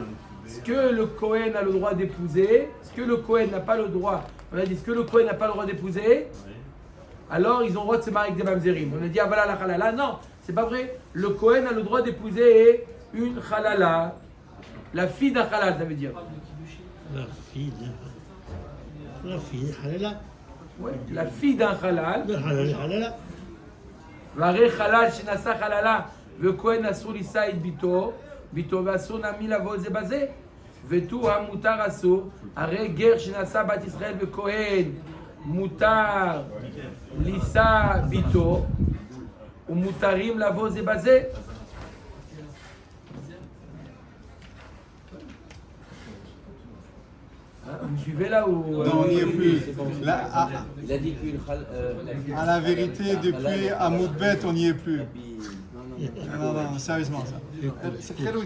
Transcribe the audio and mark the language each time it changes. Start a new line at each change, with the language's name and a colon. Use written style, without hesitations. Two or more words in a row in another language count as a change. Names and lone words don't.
French: Ce que le Kohen a le droit d'épouser, ce que le Kohen n'a pas le droit, on a dit ce que le Kohen n'a pas le droit d'épouser, alors ils ont le droit de se marier avec des mamzerim. On a dit ah voilà la halala, non, c'est pas vrai. Le Kohen a le droit d'épouser une halala, la fille d'un halal, ça veut dire. La fille halala. Ouais, la fille d'un halal. Le halala.
Hebrew: והרי חלל שנשא חללה וכהן אסור לישא את ביתו ואסור נמי לבוא זה בזה ותו המותר אסור, הרי גר שנשא בת ישראל וכהן מותר לישא ביתו ומותרים לבוא זה בזה.
French: Vous me suivez là ou Non, on n'y est plus. Là, Il a dit qu'une à la vérité, depuis Amoudbet, on n'y est plus. Non, sérieusement, ça. C'est très lourd.